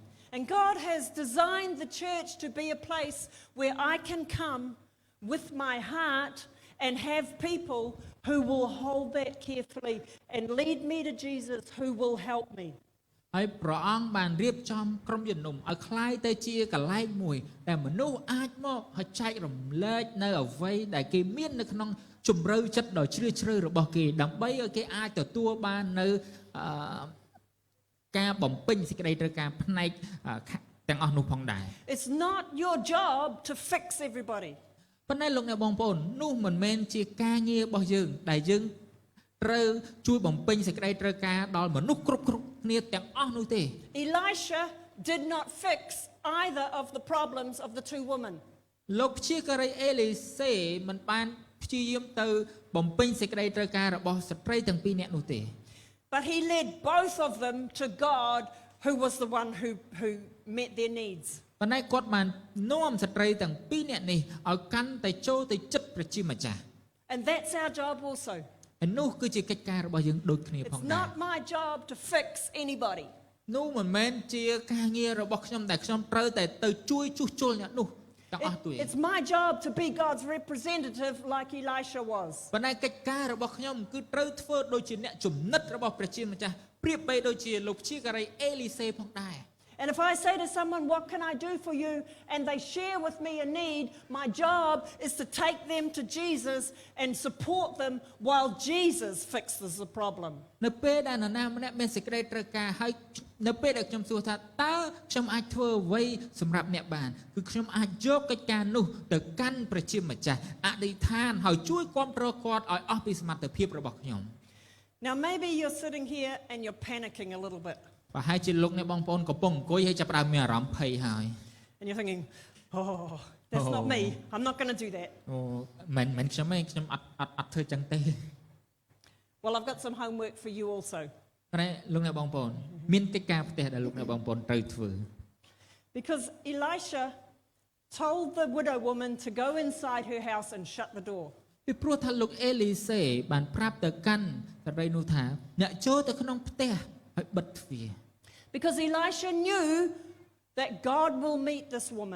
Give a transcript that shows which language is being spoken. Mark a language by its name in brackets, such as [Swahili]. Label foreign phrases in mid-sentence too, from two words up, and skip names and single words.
[English] And God has designed the church to be a place where I can come with my heart and have people who will hold that carefully and lead me to Jesus, who will help me. [Khmer] ហើយព្រះអង្គបានរៀបចំក្រុមជំនុំឲ្យคล้ายទៅជាកន្លែងមួយដែលមនុស្សអាចមកហើយចែករំលែកនៅអ្វីដែលគេមាននៅក្នុងជំរឿចិត្តដ៏ជ្រាលជ្រៅរបស់គេដើម្បីឲ្យគេអាចទទួលបាននៅការបំពេញសេចក្តីត្រូវការផ្នែកទាំងអស់នោះផងដែរ [English] It's not your job to fix everybody. [Khmer] ប៉ុន្តែលោកអ្នកបងប្អូននោះមិនមែនជាការងាររបស់យើងដែលយើងត្រូវជួយបំពេញសេចក្តីត្រូវការដល់មនុស្សគ្រប់គ្នាទាំងអស់នោះទេ [English] Elisha did not fix either of the problems of the two women. [Khmer] លោកព្យាការីអេលីសេមិនបានព្យាយាមទៅបំពេញសេចក្តីត្រូវការរបស់ស្ត្រីទាំងពីរនាក់នោះទេ [English] But he led both of them to God, who was the one who met their needs. [Khmer] ប៉ុន្តែគាត់បាននាំស្ត្រីទាំងពីរនាក់នេះឲ្យកាន់តែចូលទៅចិត្តព្រះជាម្ចាស់ [English] And that's our job also. [Khmer] ហើយនោះគឺជាកិច្ចការរបស់យើងដូចគ្នាផង [English] It's [Khmer] ដែរ [English] not my job to fix anybody. [Khmer] នោះមិនមែនជាការងាររបស់ខ្ញុំដែលខ្ញុំត្រូវតែទៅជួយជួសជុលអ្នកនោះទាំងអស់ទេ [English] It's my job to be God's representative like Elisha was. [Khmer] ប៉ុន្តែកិច្ចការរបស់ខ្ញុំគឺត្រូវធ្វើដូចជាអ្នកជំនិតរបស់ព្រះជាម្ចាស់ប្រៀបបីដូចជាលោកព្យាការីអេលីសេផងដែរ [English] And if I say to someone, what can I do for you? And they share with me a need, my job is to take them to Jesus and support them while Jesus fixes the problem. [Khmer] នៅពេលដែលនរណាម្នាក់មានសេចក្តីត្រូវការហើយនៅពេលដែលខ្ញុំសួរថាតើខ្ញុំអាចធ្វើអ្វីសម្រាប់អ្នកបានគឺខ្ញុំអាចយកកិច្ចការនោះទៅកាន់ព្រះជាម្ចាស់អធិដ្ឋានហើយជួយគាំទ្រគាត់ឲ្យអស់ពីសមត្ថភាពរបស់ខ្ញុំ [English] Now maybe you're sitting here and you're panicking a little bit. [Khmer] ប្រហែលជាលោកអ្នកបងប្អូនកំពុងអង្គុយហើយចាប់ផ្ដើមមានអារម្មណ៍ភ័យហើយ [English] And you're thinking, oh, that's not me. I'm not going to do that. [Khmer] អូមិនខ្ញុំទេខ្ញុំអត់ធ្វើចឹងទេ [English] Well, I've got some homework for you also. [Khmer] តែលោកអ្នកបងប្អូនមានកិច្ចការផ្ទះដែលលោកអ្នកបងប្អូនត្រូវធ្វើ [English] Because Elisha told the widow woman to go inside her house and shut the door. [Khmer] ពីព្រោះថាលោកអេលីសេបានប្រាប់ទៅកាន់ស្ត្រីនោះថាអ្នកចូលទៅក្នុងផ្ទះហើយបិទទ្វារ [English] Because Elisha knew that God will meet this woman.